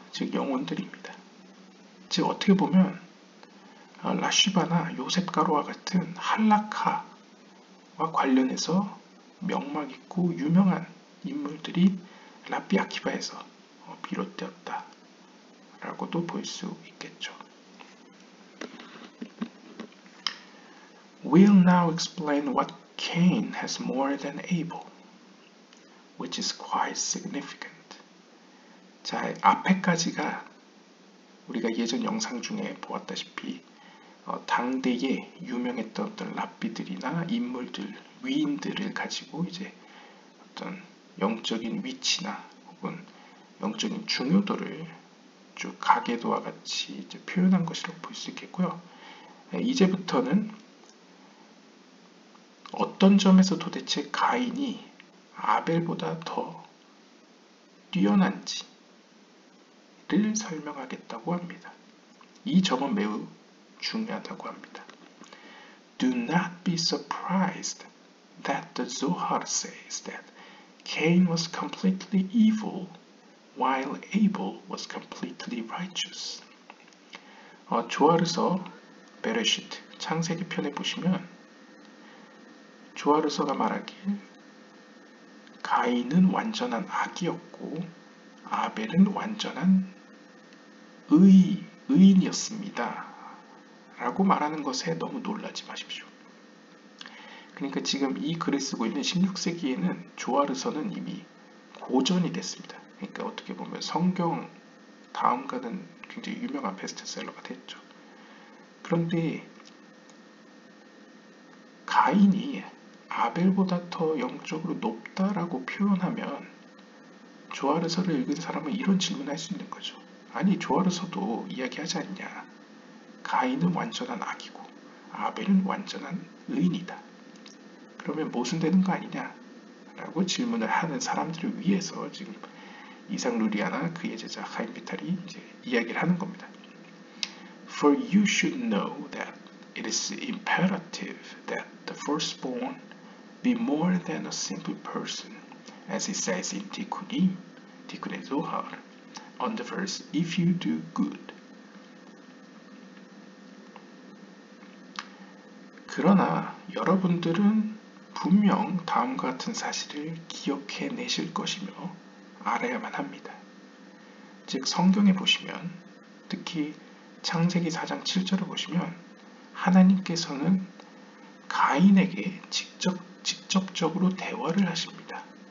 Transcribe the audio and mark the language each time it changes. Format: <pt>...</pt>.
<ko>즉 영혼들입니다. 즉 어떻게 보면 라쉬바나 요셉가로와 같은 할라카와 관련해서 명막 있고 유명한 인물들이 랍비 아키바에서 비롯되었다 라고도 볼 수 있겠죠.</ko> <en>We'll now explain what Cain has more than Abel, which is quite significant.</en> <ko>자, 앞에까지가 우리가 예전 영상 중에 보았다시피 당대에 유명했던 어떤 랍비들이나 인물들, 위인들을 가지고 이제 어떤 영적인 위치나 혹은 영적인 중요도를 쭉 가계도와 같이 이제 표현한 것이라고 볼 수 있겠고요. 이제부터는 어떤 점에서 도대체 가인이 아벨보다 더 뛰어난지를 설명하겠다고 합니다. 이 점은 매우 중요하다고 합니다.</ko> <en>Do not be surprised that the Zohar says that Cain was completely evil while Abel was completely righteous.</en> <ko>조아르서 베레시트 창세기 편에 보시면 조아르서가 말하길 가인은 완전한 악이었고 아벨은 완전한 의인이었습니다. 라고 말하는 것에 너무 놀라지 마십시오. 그러니까 지금 이 글을 쓰고 있는 16세기에는 조아르서는 이미 고전이 됐습니다. 그러니까 어떻게 보면 성경 다음가는 굉장히 유명한 베스트셀러가 됐죠. 그런데 가인이 아벨보다 더 영적으로 높다라고 표현하면 조아르서를 읽은 사람은 이런 질문을 할 수 있는 거죠. 아니 조아르서도 이야기하지 않냐. 가인은 완전한 악이고 아벨은 완전한 의인이다. 그러면 모순되는 거 아니냐? 라고 질문을 하는 사람들을 위해서 지금 이삭 루리아나 그의 제자 하임 비탈이 이제 이야기를 하는 겁니다.</ko> <en>For you should know that it is imperative that the firstborn be more than a simple person, as it says in Tikkunim Zohar, on the verse, if you do good.</en> <ko>그러나 여러분들은 분명 다음과 같은 사실을 기억해 내실 것이며 알아야만 합니다. 즉 성경에 보시면 특히 창세기 4장 7절을 보시면 하나님께서는 가인에게 직접적으로 대화를 하십니다.</ko>